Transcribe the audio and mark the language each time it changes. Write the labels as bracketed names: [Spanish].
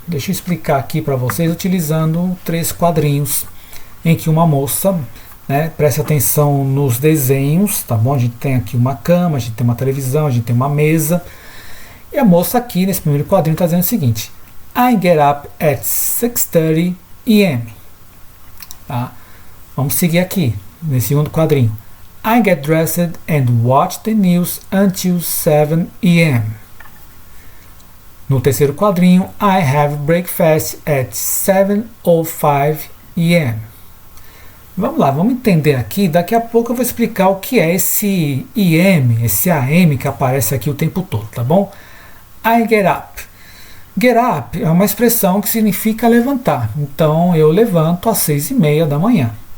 [Portuguese] Deixa eu explicar aqui para vocês utilizando 3 quadrinhos em que uma moça, preste atenção nos desenhos, tá bom? A gente tem aqui uma cama, a gente tem uma televisão, a gente tem uma mesa. E a moça aqui, nesse primeiro quadrinho, está dizendo o seguinte: [English] I get up at 6:30 a.m. [Portuguese] Tá? Vamos seguir aqui, nesse segundo quadrinho. [English] I get dressed and watch the news until 7 a.m. [Portuguese] No terceiro quadrinho, [English] I have breakfast at 7:05 a.m. [Portuguese] Vamos lá, vamos entender aqui. Daqui a pouco eu vou explicar o que é esse IM, esse AM que aparece aqui o tempo todo, tá bom? [English] I get up. [Portuguese] Get up é uma expressão que significa levantar. Então eu levanto às 6:30 da manhã.